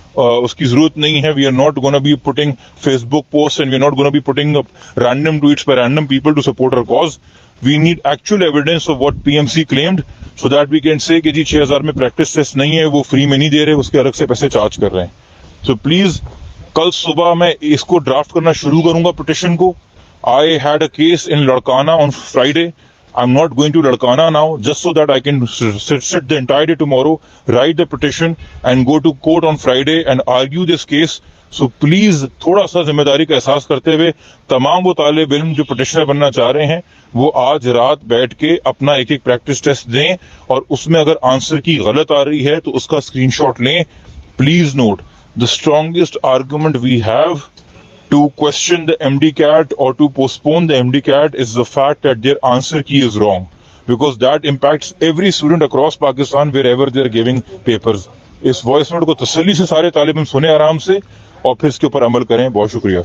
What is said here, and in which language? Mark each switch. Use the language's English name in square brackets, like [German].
[Urdu] اس کی ضرورت نہیں ہے. [English] We are not gonna be putting Facebook post and we are not gonna be putting random tweets by random people to support our cause. We need actual evidence of what PMC claimed so that we can say [Urdu] کہ جی 6,000 میں practice test نہیں ہے، وہ free میں نہیں دے رہے، اس کے الگ سے پیسے چارج کر رہے ہیں. [English] so please [Urdu] کل صبح میں اس کو ڈرافٹ کرنا شروع کروں گا پٹیشن کو. [English] I had a case in Ladkana on Friday. I'm not going to Ladkana now just so that I can sit the entire day tomorrow, write the petition and go to court on Friday and argue this case. So please [Urdu] تھوڑا سا ذمہ داری کا احساس کرتے ہوئے تمام وہ طالب علم جو پٹیشنر بننا چاہ رہے ہیں وہ آج رات بیٹھ کے اپنا ایک پریکٹس ٹیسٹ دیں، اور اس میں اگر آنسر کی غلط آ رہی ہے تو اس کا اسکرین شاٹ لیں. [English] Please note the strongest argument we have to question the MD-CAT or to postpone the MD-CAT is the fact that their answer key is wrong, because that impacts every student across Pakistan wherever they are giving papers. [Urdu] اس voice note کو تسلی سے سارے طالب علم سنیں آرام سے اور پھر اس کے اوپر عمل کریں. بہت شکریہ.